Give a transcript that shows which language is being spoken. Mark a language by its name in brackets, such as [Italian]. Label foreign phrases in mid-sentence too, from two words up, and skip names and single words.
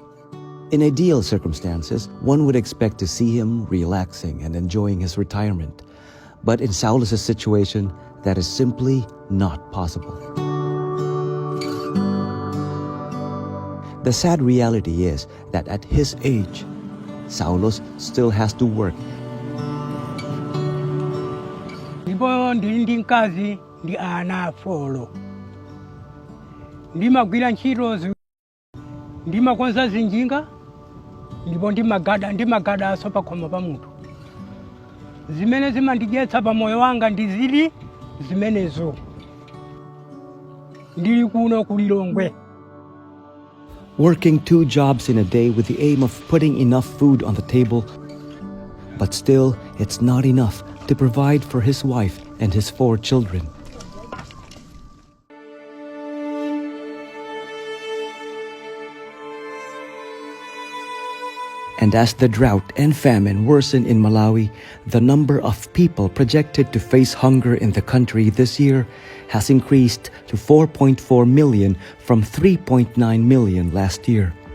[English] In ideal circumstances, one would expect to see him relaxing and enjoying his retirement. But in Saulus's situation, that is simply not possible. The sad reality is that at his age, Saulus still has to work. [Nyanja] Ndipo ndi nkazi ndi ana folo. Ndimagwira ntchito ndimakonza zinjinga ndipo ndimagada sopa khoma pa munthu. Zimene zimandidyetsa pa moyo wanga ndi zili zimenezo. Ndili kuno ku Lilongwe. [English] Working 2 jobs in a day with the aim of putting enough food on the table. But still, it's not enough to provide for his wife and his 4 children. And as the drought and famine worsen in Malawi, the number of people projected to face hunger in the country this year has increased to 4.4 million from 3.9 million last year.